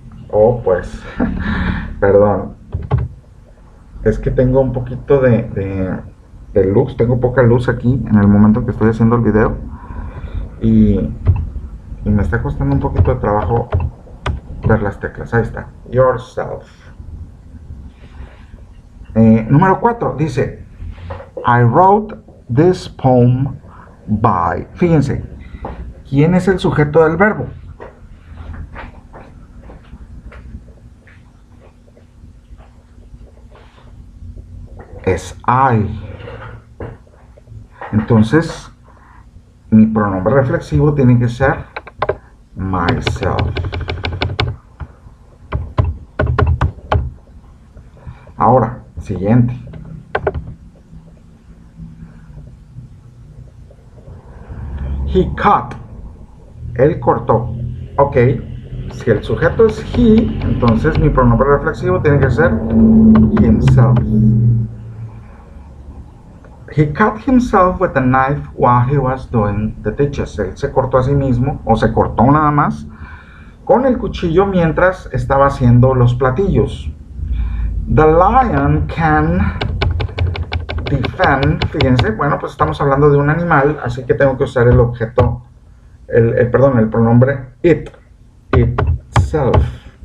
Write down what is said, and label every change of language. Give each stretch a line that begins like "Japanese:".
Spanish: Oh, pues, perdón. Es que tengo un poquito de luz, tengo poca luz aquí en el momento que estoy haciendo el video. Y me está costando un poquito de trabajo ver las teclas. Ahí está, yourself. Número 4 dice,
English: I wrote this poem by.
Spanish: Fíjense, ¿quién es el sujeto del verbo? Es I. Entonces, mi pronombre reflexivo tiene que ser myself. Ahora, siguiente.
English: He cut.
Spanish: Él cortó. Ok. Si el sujeto es he, entonces mi pronombre reflexivo tiene que ser himself.
English: He cut himself with a knife while he was doing the dishes.
Spanish: Él se cortó a sí mismo, o se cortó nada más, con el cuchillo mientras estaba haciendo los platillos.
English: The lion can defend.
Spanish: Fíjense, bueno, pues estamos hablando de un animal, así que tengo que usar el objeto, el pronombre it, itself.